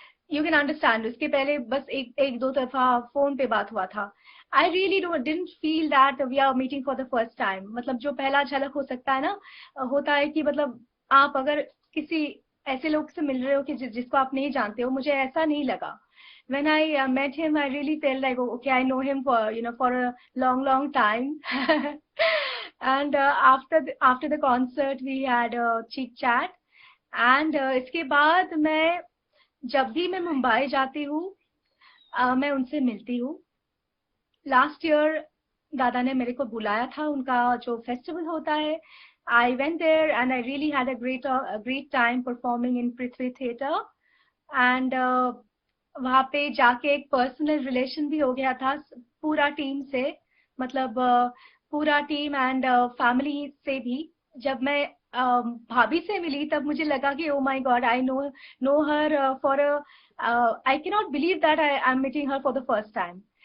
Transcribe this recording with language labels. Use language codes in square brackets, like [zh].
[en] you can understand, [hi] उसके पहले बस एक दो दफा फोन पे बात हुआ था। [en] I really didn't feel that we are meeting for the first time. [hi] मतलब जो पहला झलक हो सकता है ना, होता है कि मतलब आप अगर किसी ऐसे लोग से मिल रहे हो कि जिसको आप नहीं जानते हो, मुझे ऐसा नहीं लगा। [en] When I met him, I really felt like, oh, okay, I know him for for a long time. And after the concert, we had a chit chat. [hi] And इसके बाद मैं जब भी मैं मुंबई जाती हूँ, मैं उनसे मिलती हूँ। लास्ट ईयर दादा ने मेरे को बुलाया था, उनका जो फेस्टिवल होता है। [en] I went there and I really had a great time performing in Prithvi Theatre. [hi] And वहां पे जाके एक पर्सनल रिलेशन भी हो गया था पूरा टीम से, मतलब पूरा टीम एंड फैमिली से भी। जब मैं भाभी से मिली तब मुझे लगा कि [en] Oh my God, I know her for I can not believe that I am meeting her for the first time.